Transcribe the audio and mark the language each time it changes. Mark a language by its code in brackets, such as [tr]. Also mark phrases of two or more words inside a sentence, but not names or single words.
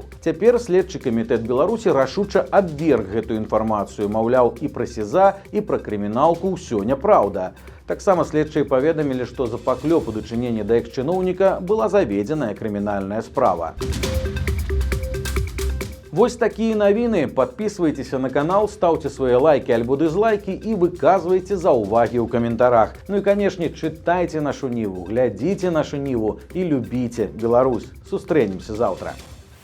[be] Цяпер следчы камітэт Беларусі рашуча абверг гэтую інфармацыю, маўляў, і пра СІЗА, і пра крыміналку ўсё няпраўда. Таксама следчыя паведамілі, што за паклёп у дачыненні да экс-чыноўніка была заведзеная крымінальная справа. [ru] Вось такие навіны. Подписывайтесь на канал, ставьте свои лайки альбо дизлайки и выказывайте [be] заўвагі ў каментарах. [ru] Ну и, конечно, читайте нашу Ниву, глядите нашу Ниву и любите Беларусь. [be] Сустрэнемся завтра.